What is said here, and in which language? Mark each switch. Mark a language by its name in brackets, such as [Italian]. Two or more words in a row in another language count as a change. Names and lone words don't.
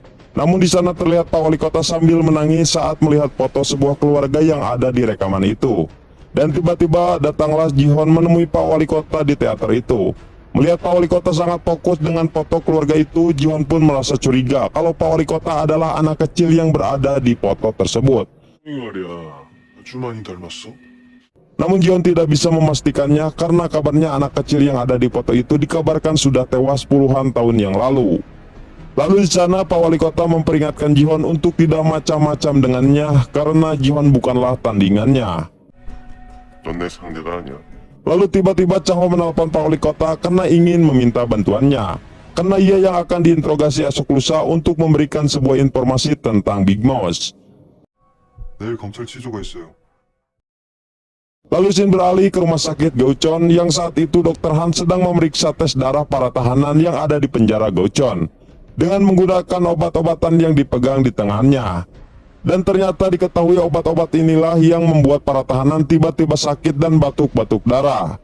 [Indonesian] Namun di sana terlihat Pak Wali Kota sambil menangis saat melihat foto sebuah keluarga yang ada di rekaman itu. Dan tiba-tiba datanglah Ji-Hoon menemui Pak Wali Kota di teater itu. Melihat Pak Wali Kota sangat fokus dengan foto keluarga itu, Ji-Hoon pun merasa curiga kalau Pak Wali Kota adalah anak kecil yang berada di foto tersebut. [Korean] 이 말이야. 아주 많이 닮았어. [Indonesian] Namun Ji-Hoon tidak bisa memastikannya karena kabarnya anak kecil yang ada di foto itu dikabarkan sudah tewas puluhan tahun yang lalu. Lalu di sana Pak Wali Kota memperingatkan Ji-Hoon untuk tidak macam-macam dengannya karena Ji-Hoon bukanlah tandingannya. [Korean] 넌 내 상대가 아니야. [Indonesian] Lalu tiba-tiba Chang Ho menelpon Pak Wali Kota karena ingin meminta bantuannya. Karena ia yang akan diinterogasi esok lusa untuk memberikan sebuah informasi tentang Big Moss. [Korean] 내일 검찰 취조가 있어요. [Indonesian] Lalu Shin beralih ke rumah sakit Gyeocheon yang saat itu Dr. Han sedang memeriksa tes darah para tahanan yang ada di penjara Gyeocheon dengan menggunakan obat-obatan yang dipegang di tangannya. Dan ternyata diketahui obat-obat inilah yang membuat para tahanan tiba-tiba sakit dan batuk-batuk darah.